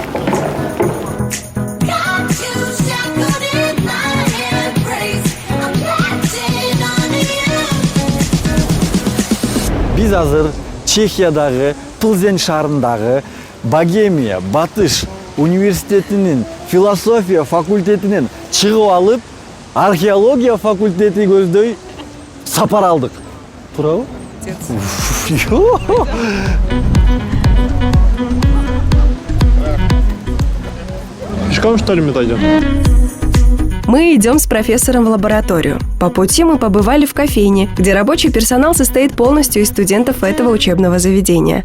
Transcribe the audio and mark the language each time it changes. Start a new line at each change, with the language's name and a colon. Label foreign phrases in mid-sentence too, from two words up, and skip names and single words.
Kyrgyz: Биз азыр Чехиядагы Плзен шаарындагы Богемия Батыш университетинин философия факультетинен чыгып алып, археология факультети көздөй сапар алдык. Туурабы?
Russian: Пешком, что ли, мы дойдем? Мы идем с профессором в лабораторию. По пути мы побывали в кофейне, где рабочий персонал состоит полностью из студентов этого учебного заведения.